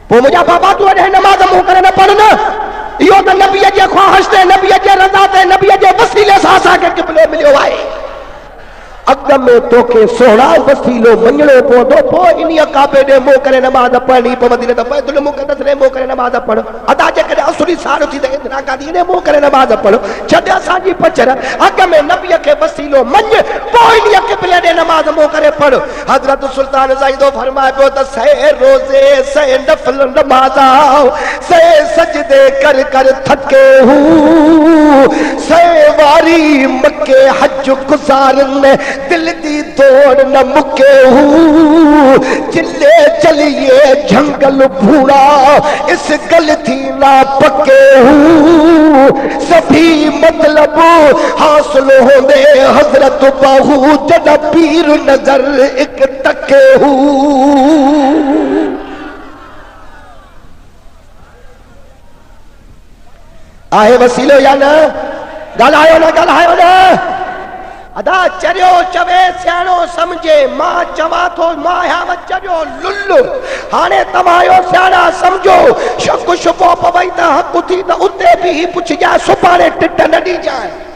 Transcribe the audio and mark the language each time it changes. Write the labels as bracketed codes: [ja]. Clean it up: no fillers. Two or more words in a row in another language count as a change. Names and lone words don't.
[sd] मुझा बाबा तू अॼु नमाज़ मूं करे न पढ़ न, इहो त नबीअ जे ख्वाहिश ते, नबीअ जे रज़ा ते, नबीअ जे वसीले सां असांखे क़िबलो मिलियो आहे। अॻ में तोखे सोढ़ा वसीलो मञणो पवंदो, पोइ इन काबे ॾे मुंहुं करे नमाज़ पढ़णी पवंदी। न त बैतुल मुक़द्दस ॾे मुंहुं करे नमाज़ पढ़, अदा जेकॾहिं असुरी सार थी त इंदिरा गांधी ॾे मुंहुं करे नमाज़ पढ़। छॾ असांजी पचर, अॻ में नबीअ खे वसीलो मञ, पोइ इन क़िबले ॾे नमाज़ मुंहुं करे पढ़। हज़रत सुल्तान ज़ाइदो फरमाए पियो त [pa] 100 روزے 100 نفل نمازاں 100 سجدے کر کر تھکے ہو 100 واری مکے حج گزارن دل دی دوڑ نہ مکے ہو چلے چلیے جنگل بھوڑا اس گلتی نا پکے ہو سبھے مطلب حاصل ہوندے حضرت باہو جدا پیر نظر اک تکے ہو. [sd] आहे वसीलो या न? ॻाल्हायो न ॻाल्हायो न? अदा चरियो चवे सियाणो समझे, मां चवां थो मां चरियो लुल्लु। हाणे तव्हांजो सियाणा समझो, शक शुबो पवई त हक़ थी त उते बि पुछजांइ, सुभाणे टिट न ॾिजांइ।